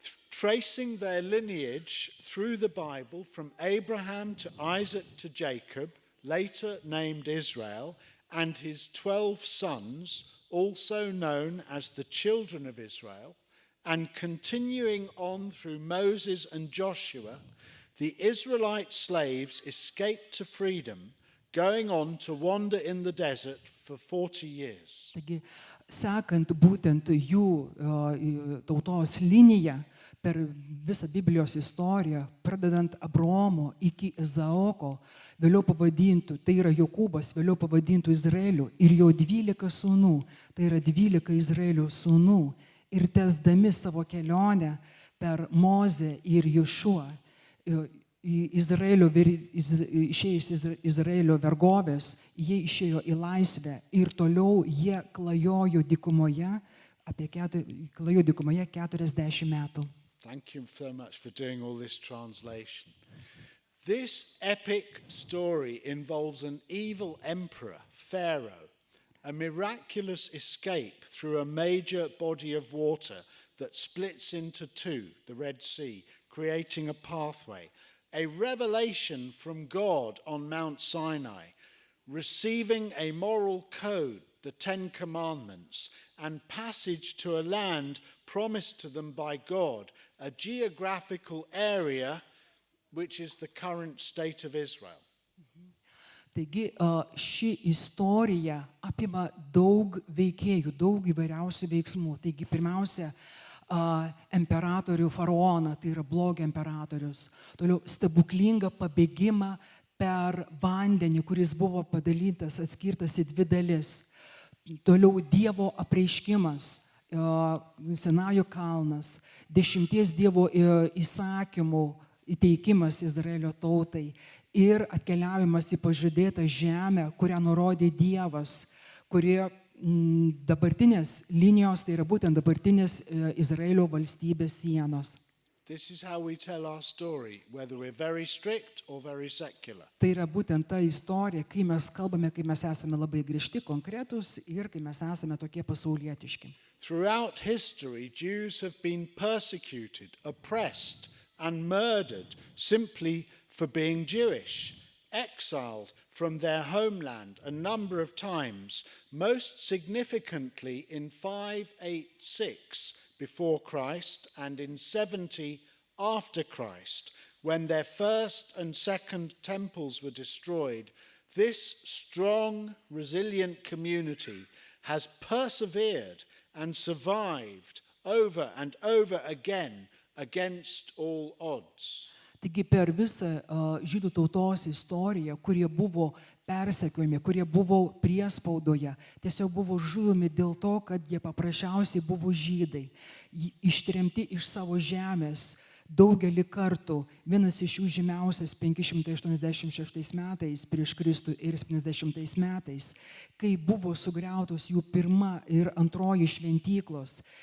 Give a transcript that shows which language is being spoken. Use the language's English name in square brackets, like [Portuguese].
[English] Tracing their lineage through the Bible from Abraham to Isaac to Jacob, later named Israel, and his 12 sons, also known as the children of Israel, and continuing on through Moses and Joshua, the Israelite slaves escaped to freedom, going on to wander in the desert for 40 years. [Lithuanian] Taigi, sekant būtent jų tautos liniją per visą Biblijos istoriją, pradedant Abraomo iki Izaoko, vėliau pavadintų, tai yra Jokūbas, vėliau pavadintų Izraeliu, ir jo 12 sūnų, tai yra 12 Izraelio sūnų, ir tęsdami savo kelionę per Mozę ir Jošuą, išėjus Izraelio vergovės, jie išėjo į laisvę ir toliau jie klajojo dykumoje, klajojo dykumoje 40 metų. [English] Thank you so much for doing all this translation. This epic story involves an evil emperor, Pharaoh, a miraculous escape through a major body of water that splits into two, the Red Sea, creating a pathway, a revelation from God on Mount Sinai, receiving a moral code, the Ten Commandments, and passage to a land promised to them by God, a geographical area which is the current state of Israel. [Lithuanian] Taigi ši istorija apima daug veikėjų, daug įvairiausių veiksmų. Taigi pirmiausia, imperatorių faraoną, tai yra blogio imperatorius. Toliau stebuklingą pabėgimą per vandenį, kuris buvo padalytas, atskirtas į 2 dalis. Toliau Dievo apreiškimas, Sinajo kalnas, 10 Dievo įsakymų įteikimas Izraelio tautai ir atkeliavimas į pažadėtą žemę, kurią nurodė Dievas, kurie dabartinės linijos, tai yra būtent dabartinės Izraelio valstybės sienos. [English] This is how we tell our story, whether we're very strict or very secular. [Lithuanian] Tai yra būtent ta istorija, kai mes kalbame, kai mes esame labai griežti, konkretus ir kai mes esame tokie pasaulietiški. [English] Throughout history, Jews have been persecuted, oppressed, and murdered simply for being Jewish, exiled from their homeland a number of times, most significantly in 586 before Christ and in 70 after Christ, when their first and second temples were destroyed. This strong, resilient community has persevered and survived over and over again against all odds. [Lithuanian] Taigi per visą žydų tautos istoriją, kurie buvo persekiojami, kurie buvo priespaudoje, tiesiog buvo žudomi dėl to, kad jie paprasčiausiai buvo žydai, ištremti iš savo žemės daugelį kartų. Vienas iš jų žymiausias 586 metais prieš Kristų ir 70 metais, kai buvo sugriautos jų pirma ir antroji šventyklos.